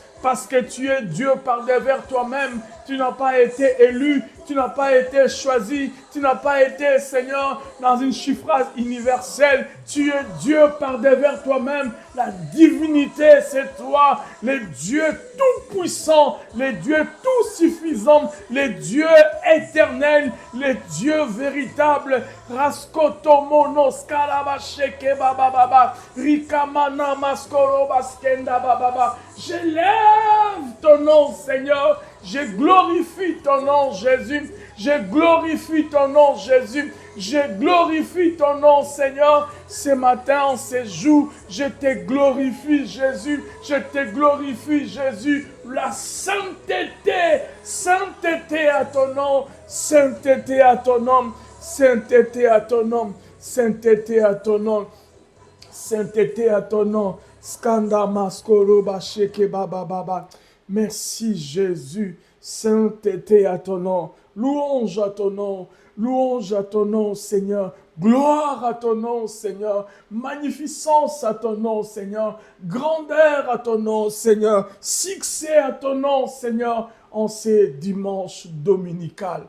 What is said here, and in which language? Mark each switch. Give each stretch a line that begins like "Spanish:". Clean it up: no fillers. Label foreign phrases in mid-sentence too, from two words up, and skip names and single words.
French: Parce que tu es Dieu par devers toi-même. Tu n'as pas été élu, tu n'as pas été choisi, tu n'as pas été, Seigneur, dans une suffrage universelle. Tu es Dieu par devers toi-même. La divinité, c'est toi, le Dieu tout-puissant, le Dieu tout-suffisant, le Dieu éternel, le Dieu véritable. Raskoto monos karabasheke bababa, rikamana maskoro baskenda bababa. J'élève ton nom, Seigneur. Je glorifie ton nom, Jésus. Je glorifie ton nom, Jésus. Je glorifie ton nom, Seigneur. Ce matin, en ce jour, je te glorifie, Jésus. Je te glorifie, Jésus. La sainteté, sainteté à ton nom, sainteté à ton nom, sainteté à ton nom, sainteté à ton nom, sainteté à ton nom. Skanda maskoro basheke baba baba. Merci Jésus. Sainteté à ton nom. Louange à ton nom. Louange à ton nom, Seigneur. Gloire à ton nom, Seigneur. Magnificence à ton nom, Seigneur. Grandeur à ton nom, Seigneur. Succès à ton nom, Seigneur, en ces dimanches dominicales.